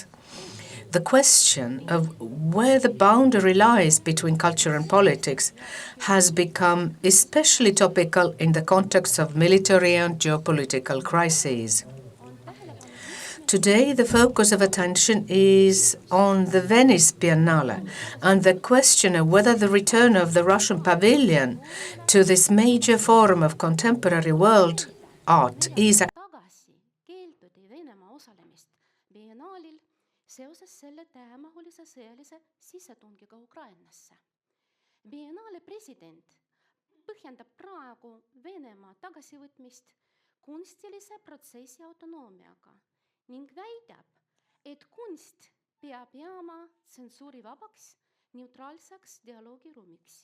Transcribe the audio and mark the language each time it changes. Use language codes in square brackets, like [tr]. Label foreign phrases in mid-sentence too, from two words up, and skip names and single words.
[en] The question of where the boundary lies between culture and politics has become especially topical in the context of military and geopolitical crises. Today, the focus of attention is on the Venice Biennale and the question of whether the return of the Russian pavilion to this major forum of contemporary world art is [et] seoses selle täiemahulise sõjalise sissetungiga Ukrainasse. Biennale president põhjendab praegu Venemaa tagasivõtmist kunstilise protsessi autonoomiaga ning väidab, et kunst peab jääma tsensuurivabaks, neutraalseks dialoogiruumiks.